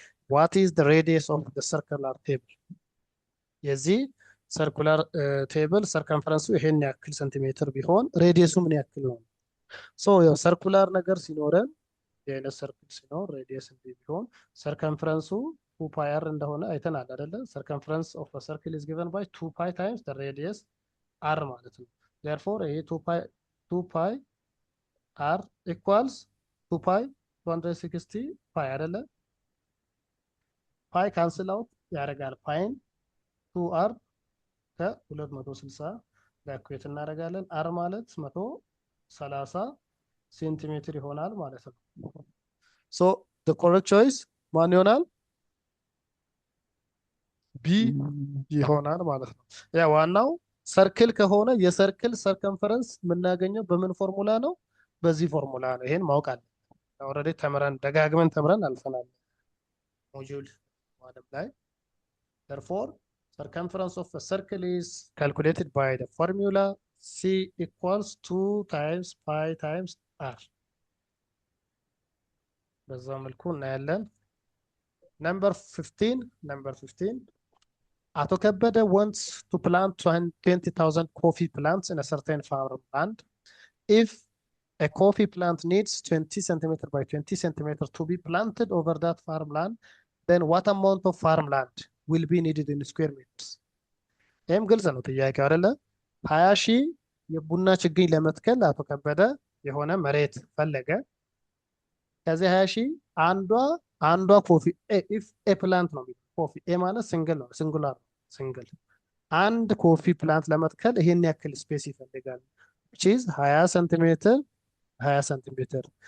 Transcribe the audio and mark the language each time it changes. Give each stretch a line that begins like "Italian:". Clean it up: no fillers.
English: what is the radius of the circular table?
Amharic: የዚህ ሰርኩላር ቴብል ሰርከምፈረንሱ ይሄን ያክል ሴንቲሜትር ቢሆን ሬዲየሱ ምን ያክል ነው? ሶ ያው ሰርኩላር ነገር ሲኖረን የአይነት ሰርክል ሲኖር ሬዲየስ እንዲህ ቢሆን ሰርከምፈረንሱ 2 ፓይ አር እንደሆነ አይተናል አይደለ?
English: ሰርከምፈረንስ ኦፍ አ ሰርክል ኢዝ ጊቨን ባይ 2 ፓይ ታይምስ ዘ ሬዲየስ አር
Amharic: ማለት ነው።
English: therefore ይሄ 2 ፓይ አር ኢኳልስ 2 ፓይ 260 ፓይ
Amharic: አይደለ? ፓይ ካንስል አውት ያደርጋል። ፓይን 2 አር ከ260 ጋር ኢኩዌት እናደርጋለን። አር ማለት 130 ሴንቲሜትር ይሆናል ማለት ነው። ሶ
English: the correct choice
Amharic: ማን ይሆናል? ቢ ይሆናል ማለት ነው። ያ ዋናው ሰርክል ከሆነ የሰርክል ሰርከምፈረንስ የምናገኘው በምን ፎርሙላ ነው? በዚህ ፎርሙላ ነው። ይሄን ማወቅ አለ። ኦልሬዲ ደጋግመን ተምረን አልፈናል ሞጁል ማለም ላይ።
English: therefore circumference of a circle is calculated by the formula C equals 2 times pi times r.
Amharic: በዛ መልኩ እናያለን።
English: number 15 አቶ ከበደ wants to plant 20,000 coffee plants in a certain farmland. if a coffee plant needs 20 centimeter by 20 centimeter to be planted over that farmland, then what amount of farmland will be needed in square meters?
Amharic: ይህም ግልጽ ነው ጥያቄው አይደለ? 20 ሺህ የቡና ችግኝ ለመትከል አቶ ከበደ የሆነ መሬት ፈለገ። ከዚህ 20 ሺህ አንዷ ኮፊ ኢፍ ኤ ፕላንት ነው የሚለው ኮፊ ኤ ማለት ሲንግል ነው ሲንጉላር ሲንግል አንድ ኮፊ ፕላንት ለመትከል ይሄን ያክል ስፔስ ይፈልጋል። ቺዝ 20 ሴንቲሜትር 20 ሴንቲሜትር